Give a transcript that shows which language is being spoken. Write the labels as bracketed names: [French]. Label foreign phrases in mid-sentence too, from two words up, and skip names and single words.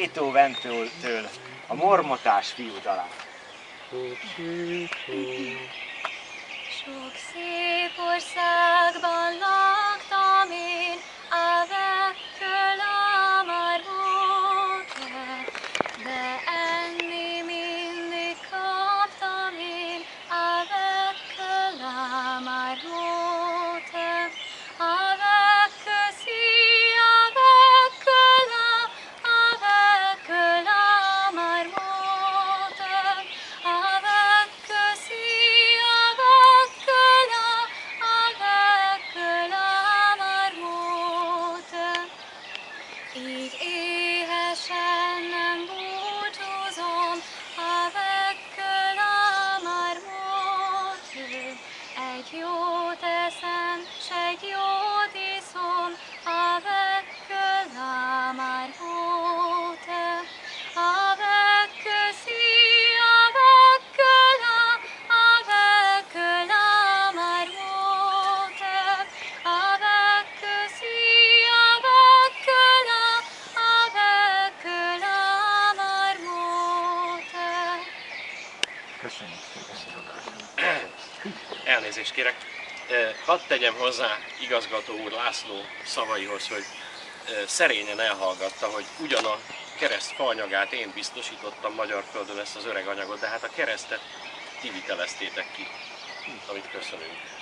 [Hungarian] Benito-Ventőtől a mormotás fiúdalát. Sok szép országban laktam én, [French] avec la marmotte, [Hungarian] de enni mindig kaptam én, [French] avec la marmotte, avec la marmotte, avec la marmotte. [Hungarian] Így éhesen nem búcsúzom, [French] avec la marmotte. [Hungarian] Egy jót eszem, s egy jót iszom, [French] avec la marmotte. Avec la marmotte. Avec la marmotte. [Hungarian] Köszönjük szépen. Elnézést kérek. Hadd tegyem hozzá igazgató úr László szavaihoz, hogy szerényen elhallgatta, hogy ugyan a kereszt faanyagát én biztosítottam magyar földön, ezt az öreg anyagot, de hát a keresztet ti viteleztétek ki, amit köszönünk.